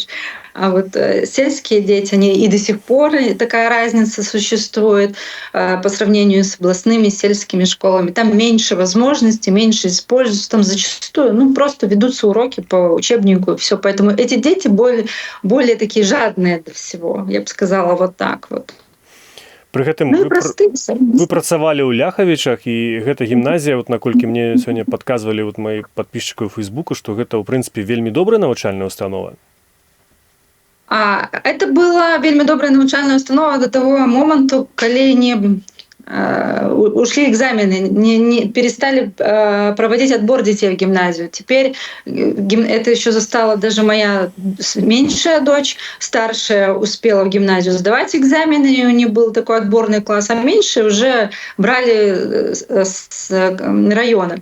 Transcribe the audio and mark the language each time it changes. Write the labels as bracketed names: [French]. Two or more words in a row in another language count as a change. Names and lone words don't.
[Russian] А вот сельские дети, они и до сих пор такая разница существует по сравнению с областными сельскими школами. Там меньше возможностей, меньше используются, там зачастую просто ведутся уроки по учебнику и все. Поэтому эти дети более такие жадные до всего, я бы сказала, вот так вот. [Belarusian] Пры гэтым вы працавалі ў Ляхавічах, і гэта гімназія, наколькі мне сёння падказвалі мои падпісчыкі ў Фейсбуку, што гэта ў прынцыпе вельмі добрая навучальная установа. [Russian] Это была [Belarusian] вельмі добрая навучальная установа [Russian] до того моменту, калі не ушли экзамены, не перестали проводить отбор детей в гимназию. Теперь это еще застала даже моя меньшая дочь, старшая успела в гимназию сдавать экзамены, и у нее был такой отборный класс, а меньшие уже брали с района.